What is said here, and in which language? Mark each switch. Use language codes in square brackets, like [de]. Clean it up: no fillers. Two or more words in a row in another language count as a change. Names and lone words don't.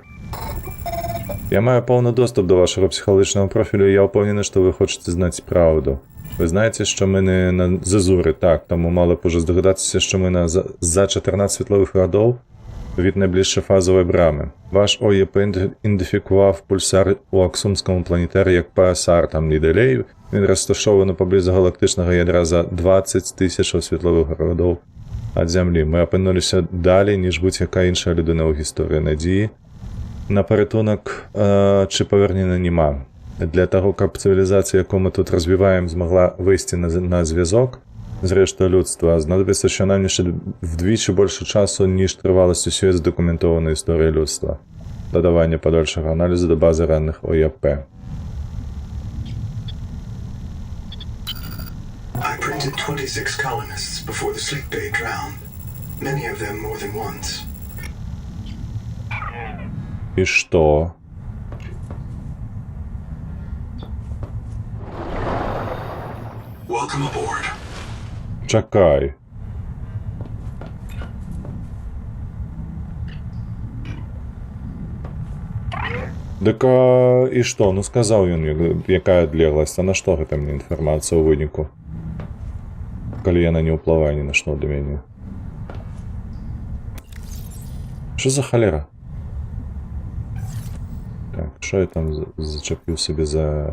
[be] Я маю поўны доступ до вашага псіхалагічнага профілю, і я ўпэўнены, што вы хочаце знаць праўду. Вы знаеце, што мы на зазуры, так, таму мала б ужо здагадацца, што мы за 14 светловых гадоў від найближчай фазовай брамы. Ваш ОЕП ідэнтыфікував пульсар у аксумскому планетарі як паасар, там не далей. [uk] Він розташовано поблизу галактичного ядра за 20 000 світлових [be] гадоў ад Зямлі. [uk] Ми опинулися далі, ніж будь-яка інша людина у гісторії. Надії на порятунок чи повернення нема. Для того, каб цивілізація, яку ми тут розвиваємо, змогла вийти на зв'язок з рештою людства, знадобиться щонайменше вдвічі більше часу, ніж тривалость усієї задокументованої історії людства. Додавання подальшого аналізу до бази ранних ОЯП. [en] I printed 26 colonists before the Sleep Bay drowned. Many of them more than once. [uk] І що? [en] Welcome aboard. [be] Чекай. Так і што? Ну сказаў ён, якая адлегласць, а на што гэта мне інфармацыя ў выніку? Калі яна не ўплывае ні на што для мяне. Што за халера? Так, што я там зачапіў сабе за...